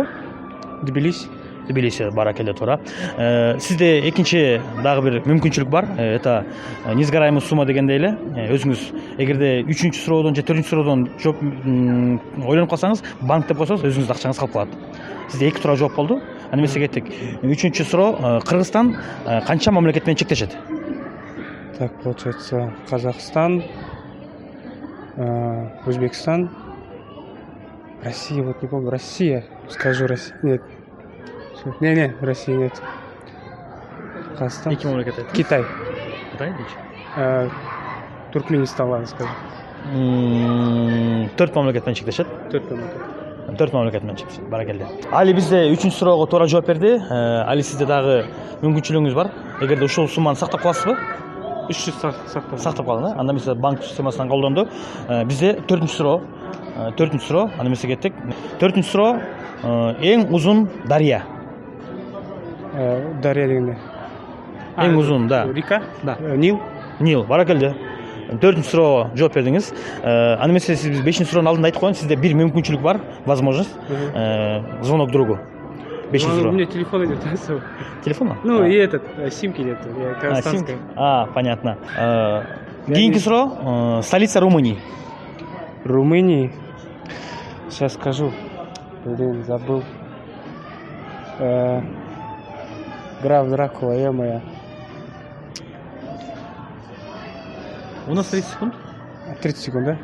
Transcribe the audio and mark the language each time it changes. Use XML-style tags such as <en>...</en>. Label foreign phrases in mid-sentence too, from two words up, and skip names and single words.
<ky>Тбилиси, баракелде, туура. Сизде экинчи дагы бир мүмкүнчүлүк бар.</ky> <ru>Это несгораемый сумма</ru> <ky>дегенде эле. Өзүңүз эгерде 3-чү суроодон же 4-чү суроодон жооп ойлонуп калсаңыз, банк деп койсоңуз, өзүңүздүн акчаңыз калып калат. Сизде 2 туура жооп болду. Анда эмесе кеттик. 3-чү суроо. Кыргызстан канча мамлекет менен чектешет?</ky> <ru>Так, получается, Казахстан, Узбекистан, Россия, вот не помню, Россия, скажу Россия, нет. Не, Россия нет. Казахстан.</ru> <ky>2 мамлекет.</ky> <ru>Китай. Китай? Туркменистан, ладно, скажу.</ru> <ky>4 мамлекет менен чектешет. 4 мамлекет менен чектешет. Баракелде. Али бизде 3-чү суроого туура жооп берди. Али, сизде дагы мүмкүнчүлүгүңүз бар. Эгерде ушул сумманы сактап каласызбы? 300 Сактап калдың, Анда эмесе банк системасынан колдонду. Бизде 4-чү суроо. Анда эмесе кеттик. 4-чү суроо. Эң узун дарыя. Дарья дегенде. Эң узун, да.</ky> <ru>Река? Да. Нил.</ru> <ky>Баракелде. 4-чү суроого жооп бердиңиз. Анда эмесе сиз 5-чү суроонун алдында айтып коеюн, сизде бир мүмкүнчүлүк бар,</ky> <ru>возможность. Звонок другу.</ru> <ky>5-чү суроо.</ky> <ru>У меня телефон идет. Телефон? Ну и этот, симки нет. Симки. Понятно.</ru> <ky>Кийинки суроо.</ky> <ru>Столица Румынии. Румынии. Сейчас скажу. Блин, забыл. Граф Дракула, е-моя. У нас 30 секунд. 30 секунд, да?</ru>